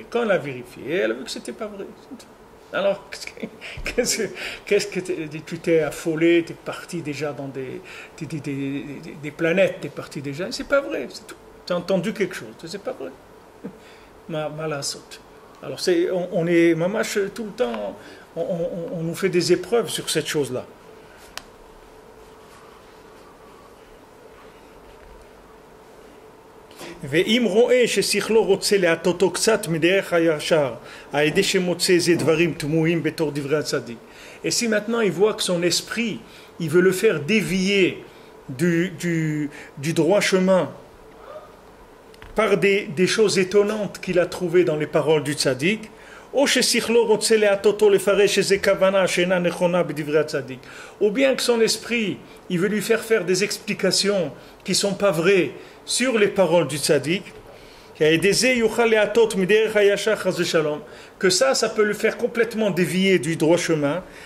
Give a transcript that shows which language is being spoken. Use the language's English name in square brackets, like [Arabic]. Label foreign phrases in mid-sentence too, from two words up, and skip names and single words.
[French] Quand elle a vérifié, elle a vu que c'était pas vrai. Alors, qu'est-ce que tu t'es affolé, tu es parti déjà dans des planètes, tu es parti déjà, c'est pas vrai, c'est tout. Tu as entendu quelque chose, c'est pas vrai. Malasot. Alors, on est, mamache, tout le temps, on nous fait des épreuves sur cette chose-là. [Hebrew] ואם רואה ששכלו רוצה להטותו קצת מדרך הישר, על ידי שמוצא איזה דברים תמוהים בתור דברי הצדיק. [French] Et si maintenant il voit que son esprit, il veut le faire dévier du droit chemin par des choses étonnantes qu'il a trouvées dans les paroles du tzaddik, ou bien que son esprit, il veut lui faire des explications qui ne sont pas vraies sur les paroles du tzaddik, que ça peut le faire complètement dévier du droit chemin.